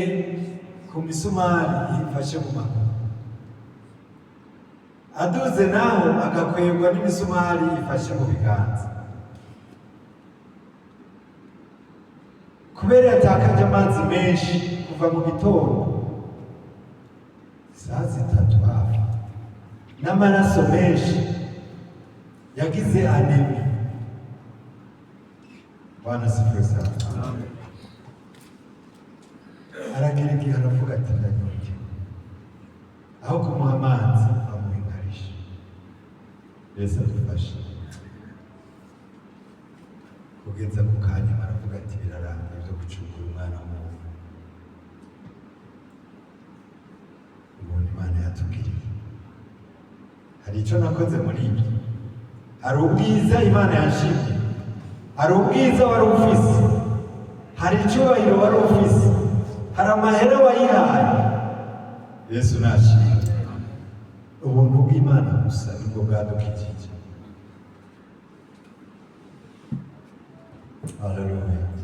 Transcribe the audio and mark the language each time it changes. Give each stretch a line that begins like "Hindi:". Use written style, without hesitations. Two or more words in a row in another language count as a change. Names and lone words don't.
Rundi: Ku misumari yifashe mu maguru. Aduze naho agakwegwa n'imisumari yifashe mu biganza. Kubera yatakaje amazi menshi kuva mu gitondo saa 3 hafi, n'amaraso menshi, yagize anemi.
Swahili: Bwana sifiwe sana.
Rundi: Aragira igihe aravuga ati ndanyonge, aho kumuha amazi amuhingarisha. Yesu adufashe. Kugeza ku kanya baravuga ati birarangiye byo gucungura umwana w'umuntu. Ubundi Imana yatubwiriye. Hari icyo nakoze muri ibyo. Hari ubwiza Imana yanshimye. hari ubwiza wari ufise, hari icyubahiro wari ufise, hari amahera wayihaye. Yesu nashimwe. Ubuntu bw'Imana gusa nibwo bwadukijije. Haleluya.